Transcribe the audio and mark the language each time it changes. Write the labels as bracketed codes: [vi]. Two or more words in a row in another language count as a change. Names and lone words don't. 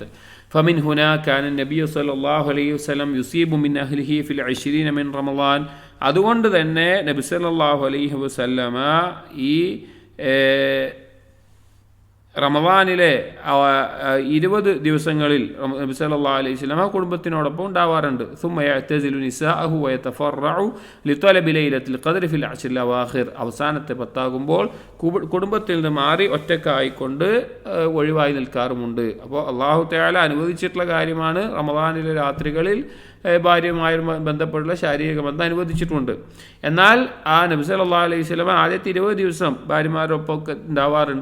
[ar] فمن هنا كان النبي صلى الله عليه وسلم يصيب من أهله في 20 من رمضان. [ml] അതുകൊണ്ട് തന്നെ നബി [ar] صلى الله عليه وسلم [ml] ഈ റമദാനിലെ 20 ദിവസങ്ങളിൽ നബി [ar] صلى الله عليه وسلم [ml] കുടുംബത്തിനോടൊപ്പം ഉണ്ടാവാറുണ്ട്. [ar] ثم يعتزل نساءه ويتفرع لطلب ليلة القدر في العشر الأواخر. [ml] അവസാനത്തെ 10 കുടുംബത്തിൽ നിന്ന് മാറി ഒറ്റക്കായിക്കൊണ്ട് ഒഴിവായി നിൽക്കാറുമുണ്ട്. അപ്പോൾ [ar] الله تعالى [ml] അനുവദിച്ചിട്ടുള്ള കാര്യമാണ് റമദാനിലെ രാത്രികളിൽ ഭാര്യയുമായി ബന്ധപ്പെട്ടുള്ള ശാരീരിക ബന്ധം അനുവദിച്ചിട്ടുണ്ട്. എന്നാൽ ആ നബി [ar] صلى الله عليه وسلم [ml] ആദ്യത്തെ 20 ദിവസം ഭാര്യമാരൊപ്പം ഉണ്ടാവാറുണ്ട്.